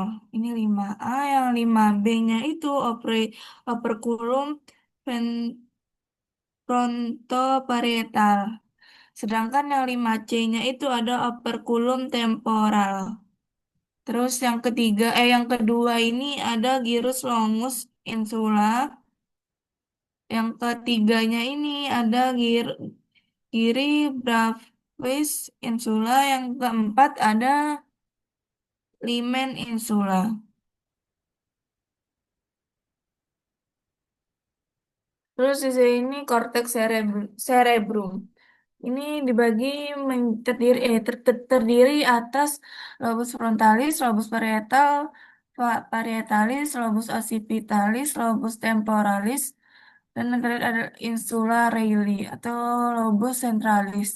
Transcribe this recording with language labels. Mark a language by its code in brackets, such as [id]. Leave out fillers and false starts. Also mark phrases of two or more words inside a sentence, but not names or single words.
[id] Ini 5A, yang 5B-nya itu [la] operculum frontoparietal. [id] Sedangkan yang 5C-nya itu ada [la] operculum temporal. [id] Terus yang kedua ini ada [la] gyrus longus insula. [id] Yang ketiganya ini ada [la] giri brevis insula. [id] Yang keempat ada [la] limen insula. [id] Terus di sini korteks cerebrum. Ini dibagi terdiri atas [la] lobus frontalis, lobus parietalis, lobus occipitalis, lobus temporalis, [id] dan yang terakhir ada insula Rayleigh atau [la] lobus centralis.